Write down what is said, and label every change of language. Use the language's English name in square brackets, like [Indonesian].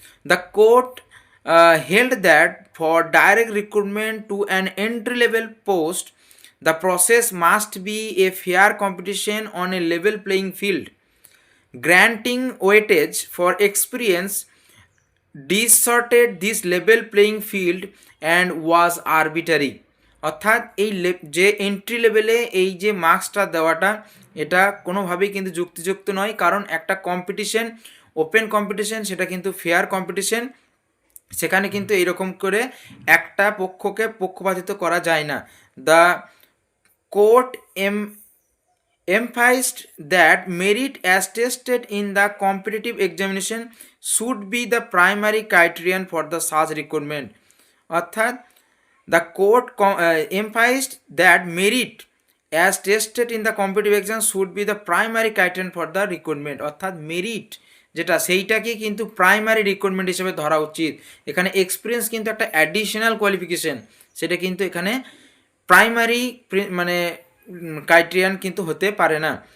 [English] The court held that for direct recruitment to an entry level post the process must be a fair competition on a level playing field. Granting weightage for experience distorted this level playing field and was arbitrary। [Bangla] অর্থাৎ এই যে entry লেভেলে এই যে মার্কসটা দেওয়াটা এটা কোনোভাবেই কিন্তু যুক্তিযুক্ত নয়, কারণ একটা কম্পিটিশন, ওপেন কম্পিটিশন, সেটা কিন্তু ফেয়ার কম্পিটিশন, সেখানে কিন্তু এইরকম করে একটা পক্ষকে পক্ষপাতিত করা যায় না। [English] The court emphasized that merit as tested in the competitive examination should be the primary criterion for the such recruitment। অর্থাৎ the court emphasized that merit as tested in the competitive exam should be the primary criterion for the recruitment। [Bangla] অর্থাৎ merit যেটা সেইটাকে কিন্তু primary recruitment হিসেবে ধরা উচিত। এখানে experience কিন্তু একটা অ্যাডিশনাল কোয়ালিফিকেশন, সেটা কিন্তু এখানে প্রাইমারি মানে ক্রাইটেরিয়ান কিন্তু হতে পারে না।